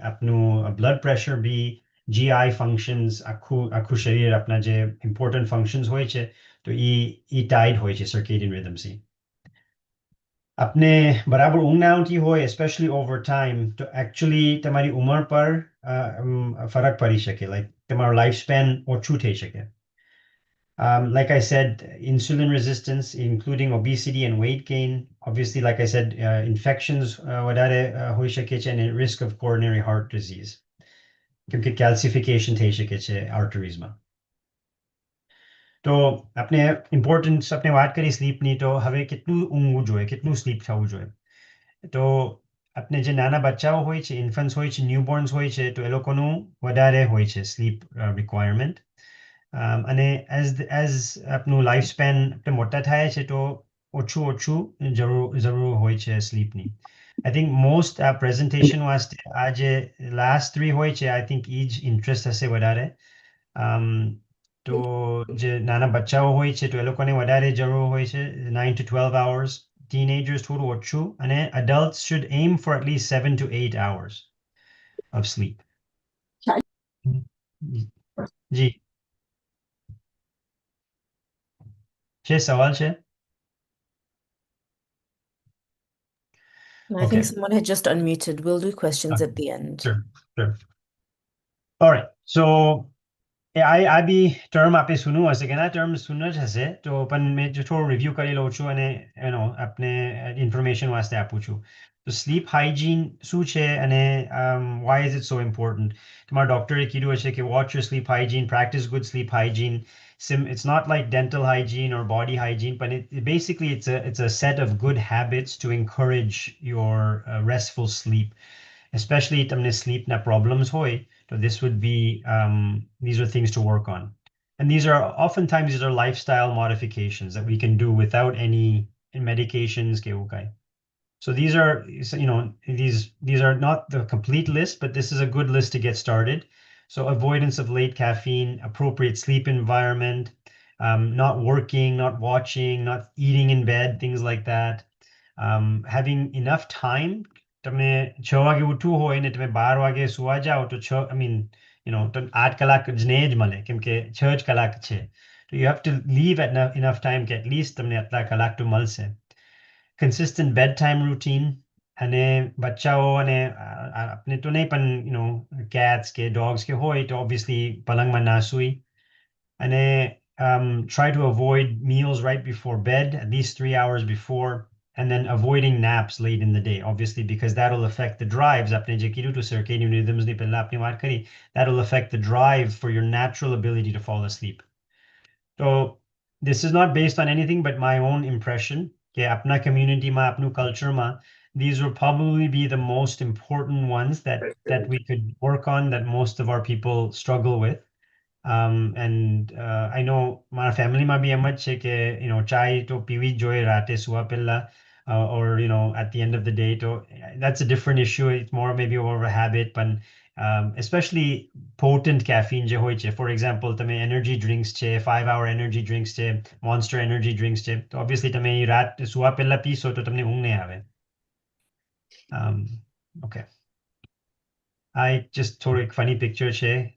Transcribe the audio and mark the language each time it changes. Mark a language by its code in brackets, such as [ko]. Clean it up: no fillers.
[gu] આપનું blood pressure બી GI functions આખું શરીર આપણા જે ઇમ્પોર્ટન્ટ ફંક્શન્સ હોય છે તો એ ટાઈડ હોય છે સર્કેડિયન રિધમ્સથી. આપને બરાબર ઊંઘ ના આવતી હોય એસ્પેશિયલી ઓવર ટાઈમ તો એકચ્યુઅલી તમારી ઉંમર પર ફરક પડી શકે લાઈક તમારું લાઈફ સ્પેન ઓછું થઈ શકે. [en] Like I said, insulin resistance, including obesity and weight gain. Obviously, like I said, infections [gu] વધારે હોઈ શકે છે [en] અને risk of coronary heart disease. [gu] કેમ કે calcification થઈ શકે છે arteriesમાં. તો આપણે ઇમ્પોર્ટન્સ આપણે વાત કરી સ્લીપની તો હવે કેટલું ઊંઘવું જોઈએ કેટલું સ્લીપ થવું જોઈએ. તો આપણે જે નાના બચ્ચાઓ હોય છે ઇન્ફન્ટ્સ હોય છે ન્યૂબોર્ન્સ હોય છે તો એ લોકોનું વધારે હોય છે સ્લીપ રિક્વાયરમેન્ટ. અને એઝ આપનું લાઈફ સ્પેન આપણે મોટા થાય છે તો ઓછું જરૂર હોય છે સ્લીપની. [en] I think most [gu] આ પ્રેઝન્ટેશન વાસ્તે આ જે લાસ્ટ 3 હોય છે આઈ થિંક એ જ ઇન્ટરેસ્ટ હશે વધારે. તો જે નાના બચ્ચાઓ હોય છે તો એ લોકોને વધારે જરૂર હોય છે [en] 9 to 12 hours. Teenagers [gu] થોડું ઓછું અને [en] adults should aim for at least 7 to 8 hours of sleep. [gu] જી છે સવાલ છે. [en] I think Okay. someone had just unmuted. We'll do questions at the end. Sure, sure. All right. [gu] So આ બી term આપે સુનું હશે કે ના ટર્મ સુન જ હશે તો પણ મેં જો થોડું રિવ્યૂ કરી લઉં છું અને આપને ઇન્ફોર્મેશન વાસ્તે આપું છું. [en] તો sleep hygiene [gu] શું છે અને [en] Why is it so important. [gu] તમારા ડૉક્ટરે કીધું હશે કે [en] Watch your sleep hygiene practice good sleep hygiene. It's not like dental hygiene or body hygiene, but basically it's a set of good habits to encourage your restful sleep, especially તમને sleepના problems હોય. So this would be these are things to work on. And these are oftentimes these are lifestyle modifications that we can do without any medications. Okay. So these are these are not the complete list, but this is a good list to get started. So avoidance of late caffeine, appropriate sleep environment, not working, not watching, not eating in bed, things like that. Having enough time. [gu] તમે 6 વાગે ઉઠવું હોય ને તમે 12 વાગે સુવા જાઓ તો 6 [en] I mean [gu] તો 8 કલાક જ નહીં જ મળે કેમ કે 6 જ કલાક છે. [en] તો you have to leave at enough time કે at least [gu] તમને આટલા કલાક તો મળશે. [en] Consistent bedtime routine [gu] અને બચ્ચાઓ અને આપણે તો નહીં પણ cats કે dogs કે હોય તો obviously પલંગમાં ના સૂઈ. [en] અને try to avoid meals right before bed, at least 3 hours before, and then avoiding naps late in the day, obviously, because that'll affect the drives. [gu] આપણે જે કીધું હતું [en] circadian rhythms ની પહેલા આપણે વાત કરી, that'll affect the drive for your natural ability to fall asleep. So this is not based on anything but my own impression [gu] કે આપના communityમાં આપનું cultureમાં [en] these will probably be the most important ones that we could work on that most of our people struggle with. And I know [gu] મારા ફેમિલીમાં બી એમ જ છે કે ચાય તો પીવી જ જોઈએ રાતે સુવા પહેલા [en] or at the end of the day [gu] તો [en] that's a different issue. It's more maybe over a habit but especially potent caffeine જે હોય છે for example તમે energy drinks છે 5 hour energy drinks છે monster energy drinks છે તો obviously [gu] તમે રાત સુવા પહેલા પીશો તો તમને ઊંઘ નહીં આવે. [en] Okay. I just took a funny picture, Shay.